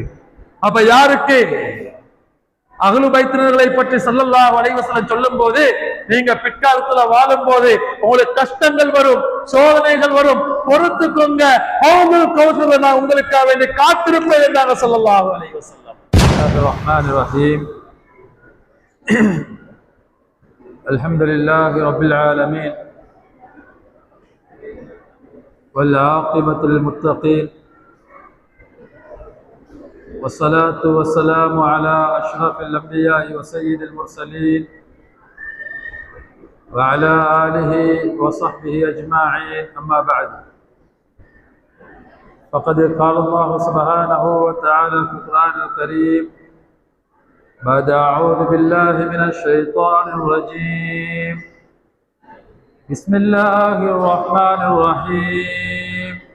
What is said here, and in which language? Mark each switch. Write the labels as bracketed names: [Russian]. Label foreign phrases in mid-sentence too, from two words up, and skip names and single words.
[Tamil] அப்ப யாருக்கு அஹ்லு பைத்தினர்களை பற்றி [Arabic] صلى الله عليه وسلم [Tamil] சொல்லும் போது, நீங்க பிற்காலத்துல வாழும் போது உங்களுக்கு கஷ்டங்கள் வரும், சோதனைகள் வரும், பொறுத்துக்கோங்க, ஹவுதுல் கௌஸர் நான் உங்களுக்காக வேண்டி காத்திருப்பேன் என்றாங்க [Arabic] صلى الله عليه وسلم. بسم الله الرحمن الرحيم الحمد لله رب العالمين والعاقبة للمتقين والصلاة والسلام على أشرف الأنبياء وسيد المرسلين وعلى آله وصحبه أجمعين. أما بعد، فقد قال الله سبحانه وتعالى في القرآن الكريم بعد أعوذ بالله من الشيطان الرجيم بسم الله الرحمن الرحيم.